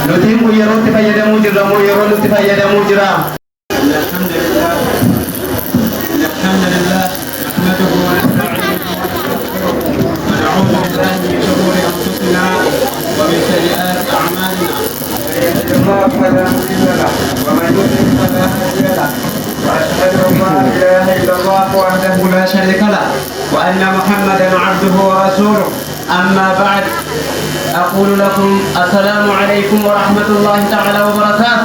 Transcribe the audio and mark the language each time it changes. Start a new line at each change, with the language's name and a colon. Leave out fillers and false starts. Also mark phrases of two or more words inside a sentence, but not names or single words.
Oromo: nutiin yerootti fayyadamuu jirra moo yeroo nutti fayyadamuu jira?
Arabic: الحمد لله نحمده ونستعينه ونعوذ بالله من شرور انفسنا ومن سيئات اعمالنا من يهده الله فلا مضل له ومن يضلل فلا هادي له واشهد ان لا اله الا الله وحده لا شريك له وان محمدا عبده ورسوله اما بعد اقول لكم السلام عليكم ورحمه الله تعالى وبركاته.